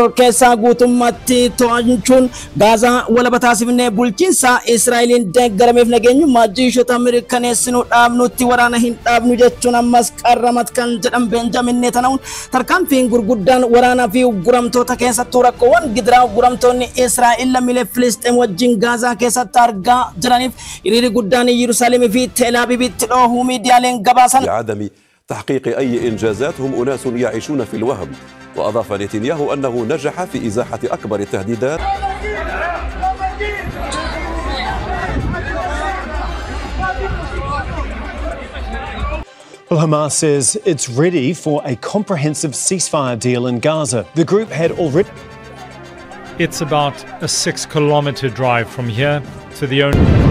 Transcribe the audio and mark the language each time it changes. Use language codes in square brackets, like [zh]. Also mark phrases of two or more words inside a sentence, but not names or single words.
[om] keessaa guutummaatti to'achuun Gaazaa walaba taasifnee bulchiinsa Israa'eliin deeggarameef nageenyummaa jiishota mirkaneessinuu dhaabnutti waraana hin dhaabnu jechuun ammas qarramat kan jedhan Benjamin Netanyahuun tarkaanfiin gurguddaan waraanaa fi uguramtoota keessattuu rakkoowwan gidiraa uguramtoonni Israa'el lammiilee Filisxeem wajjin Gaza keessatti argaa jiraniif hiriirri guddaan Yerusaalem fi Teel Abiibitti dhoohuu miidiyaaleen gabaasan. [ar] لعدم تحقيق أي إنجازات هم أناس يعيشون في الوهم. وأضاف نتنياهو أنه نجح في إزاحة أكبر التهديدات. [en] Well, Hamas says it's ready for a comprehensive ceasefire deal in Gaza. The group had already... It's about a 6-kilometer drive from here to the only...